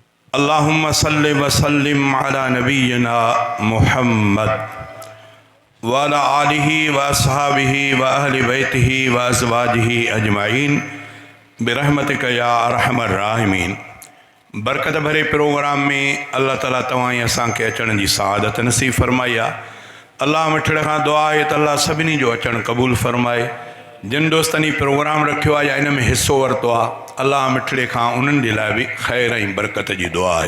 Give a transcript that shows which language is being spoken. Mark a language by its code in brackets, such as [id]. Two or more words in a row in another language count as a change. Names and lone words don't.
[ar] اللهم صل وسلم على نبينا محمد وعلى آله وأصحابه وأهل بيته وأزواجه أجمعين برحمتك يا أرحم الراحمين. [sd] बरकत भरे प्रोग्राम में [ar] الله تعالى [sd] तवाई असांखे अचण जी सआदत नसीब फरमाई आहे। अल्लाह मिठड़े खां दुआ आहे त अल्लाह सभिनी जो अचण क़बूल फरमाए। जिन दोस्तनि प्रोग्राम रखियो आहे या इन में हिस्सो वरितो आहे, अल्लाह मिठड़े खां उन्हनि जे लाइ बि ख़ैर ऐं बरकत जी दुआ आहे।